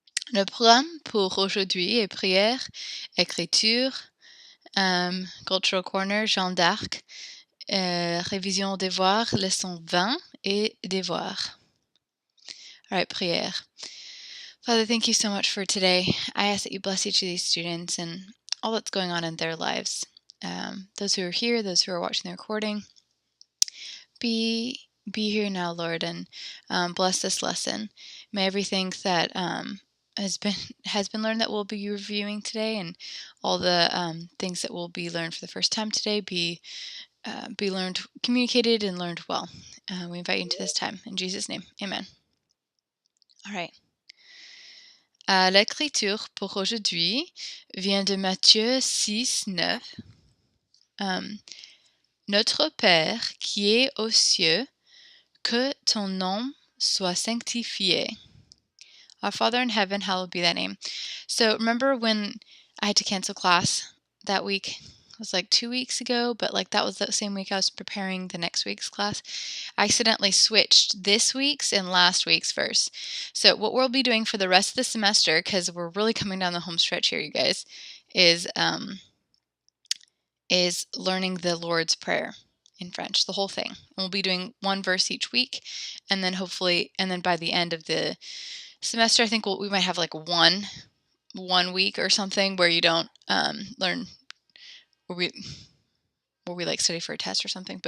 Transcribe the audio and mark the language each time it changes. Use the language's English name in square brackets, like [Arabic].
[French] Le programme pour aujourd'hui est prière, écriture, [English] cultural corner, [French] Jeanne d'Arc, révision devoir, leçon 20 et devoir. [English] All right, prière. Father, thank you so much for today. I ask that you bless each of these students and all that's going on in their lives. Those who are here, those who are watching the recording, be here now, Lord, and bless this lesson. May everything that has been learned that we'll be reviewing today, and all the things that will be learned for the first time today, be learned, communicated, and learned well. We invite you into this time in Jesus' name. Amen. All right. [French] L'écriture pour aujourd'hui vient de Matthieu 6, 9. Notre Père qui est aux cieux, que ton nom soit sanctifié. [English] Our Father in heaven, hallowed be thy name. So remember when I had to cancel class that week? It was like 2 weeks ago, but like that was the same week I was preparing the next week's class. I accidentally switched this week's and last week's verse. So what we'll be doing for the rest of the semester, because we're really coming down the home stretch here, you guys, is learning the Lord's Prayer in French, the whole thing. And we'll be doing one verse each week, and then hopefully, and then by the end of the semester, I think we might have like one week or something where you don't learn, where we like study for a test or something.